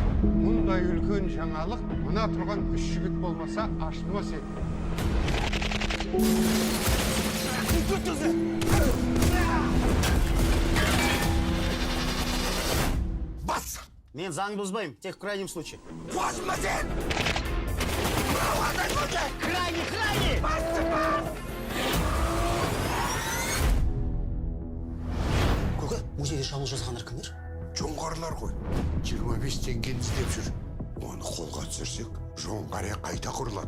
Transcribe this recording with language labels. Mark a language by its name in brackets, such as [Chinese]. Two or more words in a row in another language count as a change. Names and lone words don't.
[Kazakh] Мұндай үлкен жаңалық мына тұрған 3 жігіт болмаса ашылмас еді. Бас! Мен заң бұзбаймын, тек [Russian] в крайнем случае. [Kazakh] Босма сен! Қандай көте! Крайне! Бас! Көке, музейде шабуыл жасағандар кімдер? Жоңғарлар ғой. 25 теңгені іздеп жүр. Оны қолға түсірсек, жоңғария қайта құрылады.